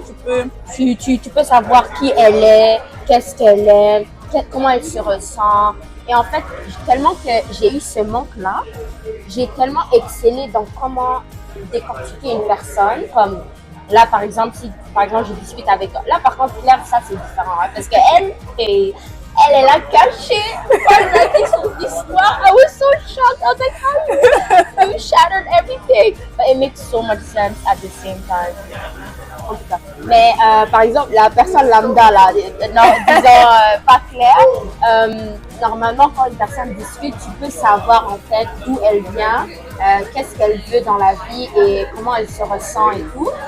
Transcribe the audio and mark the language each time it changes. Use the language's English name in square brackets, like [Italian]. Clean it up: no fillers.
[French] tu peux savoir qui elle est, qu'est-ce qu'elle aime, comment elle se ressent. Et en fait, tellement que j'ai eu ce manque-là, j'ai tellement excellé dans comment décortiquer une personne, comme là, par exemple, si je discute avec elle. Là, par contre, Claire, ça, c'est différent. Hein, parce qu'elle est là cachée. Quand elle m'a dit son histoire, [English] I was so shocked. I was like, you shattered everything. But it makes so much sense at the same time. [French] En tout cas. Mais, par exemple, la personne lambda, là, disons pas Claire, normalement, quand une personne discute, tu peux savoir, en fait, d'où elle vient, qu'est-ce qu'elle veut dans la vie et comment elle se ressent et tout.